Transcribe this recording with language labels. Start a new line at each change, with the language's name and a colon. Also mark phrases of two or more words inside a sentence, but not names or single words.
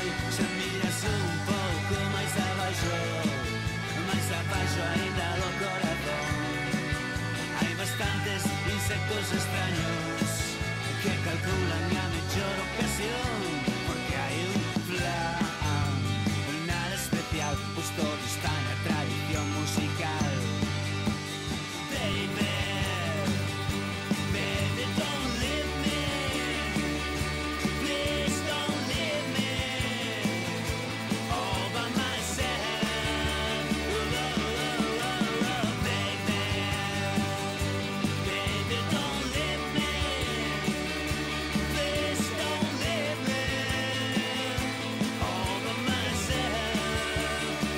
Galician: Se miras un pouco máis abaixo aínda do corazón, hai bastantes insectos extraños que calculan a mellor ocasión, porque hai un plan, nada especial, pois todo está na tradición musical.
English: Baby, baby, don't leave me, please don't leave me all by myself. Baby, baby, don't leave me, please don't leave me all by myself.